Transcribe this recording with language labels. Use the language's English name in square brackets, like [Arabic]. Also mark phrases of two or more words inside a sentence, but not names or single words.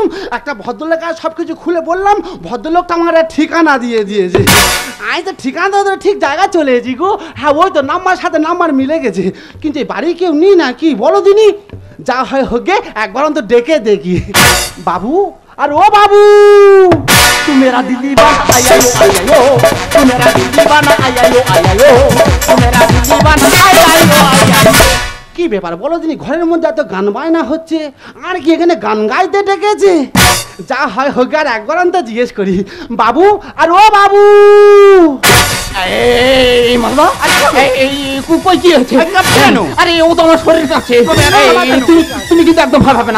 [Bangla] একটা ভদ্রলোক সব কিছু খুলে বললাম, ভদ্রলোকটা আমার একটা ঠিকানা দিয়ে দিয়েছে। আমি তো ঠিকানা তো ঠিক জায়গায় চলে এসেছি গো। হ্যাঁ, ওই তো নাম্বার সাথে নাম্বার মিলে গেছে, কিন্তু এই বাড়ি কেউ নি না কি বলো দিনি? যা হয় হোক গে, একবার অন্তত ডেকে দেখি। বাবু, আর ও বাবু, [Hindi] तू मेरा दिल दीवाना आया यो तू मेरा दिल दीवाना आया यो तू मेरा दिल दीवाना आया यो। [Bangla] কি ব্যাপার বলো দিনি? ঘরের মধ্যে এত গান বায়না হচ্ছে, আর কি এখানে গান গাইতে ডেকেছে? যা হয় হোক, আর একবার অন্তত জিজ্ঞেস করি, বাবু, আর ও বাবু। এই মালদা, এই কই কি হচ্ছে? আরে ও তো আমার শরীর কাছে। তুমি কিন্তু একদম ভালো হবে না।